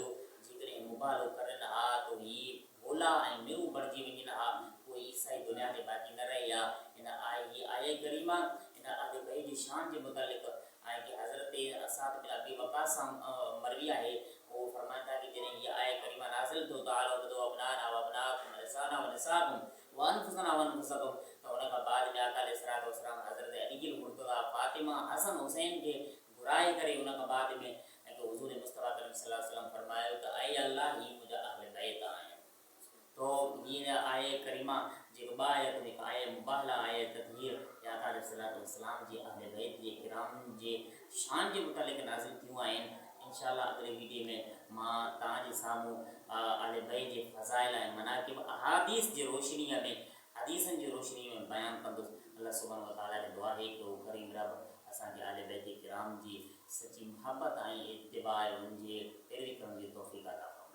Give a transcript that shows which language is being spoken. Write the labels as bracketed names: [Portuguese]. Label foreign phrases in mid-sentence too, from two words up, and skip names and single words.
[Sindhi] जेकॾहिं मुबाहलो करनि हा तो हीअ भोला ऐं मिरू बणिजी वञनि हा, कोई ईसाई दुनिया ते बाक़ी न रही आहे। हिन आए करीमा हिन आले भाई जी शान जे मुतालिक़ ऐं कि हज़रत असाद बिन अबी वक़ास सां मरवी आहे। वो फरमाता कि जॾहिं हीअ आए करीमा नाज़िल थियो त [Arabic] تعالوا ندع أبناءنا و أبناءكم نساءنا و نساءكم و أنفسنا و أنفسكم. [Sindhi] त उन खां बाद में आका [Arabic] عليه الصلاة والسلام [Sindhi] हज़रत अली मुर्तज़ा फ़ातिमा हसन हुसैन खे घुराए करे उन खां बाद में हुज़ूर मुस्तफ़ा करीम [Arabic] صلى الله عليه وسلم [Sindhi] फरमायो त ऐं अल्लाह ही मुंहिंजा अहले बैत आहिनि। तो हीअ आए ॿ आयत जेका आहे मुबाहला आयत हीअ या त अलैहिस्सलाम जी अहले बैत जे किराम जे शान जे मुतालिक़ नाज़िल थियूं आहिनि। इंशाअल्लाह अॻिले वीडियो में मां तव्हांजे साम्हूं अहले बैत जे फ़ज़ाइल ऐं मनाक़िब अहादीस जी रोशनीअ में हदीसनि जी रोशनी में बयानु कंदुसि। अल्लाह [Arabic] سبحانه وتعالى [Sindhi] खे दुआ है कि वो करीम रब असांखे अहले बैत किराम जी सची मोहब्बत ऐं इत्तिबा उन्हनि जे पैरवी करण जी तौफ़ीक़ अता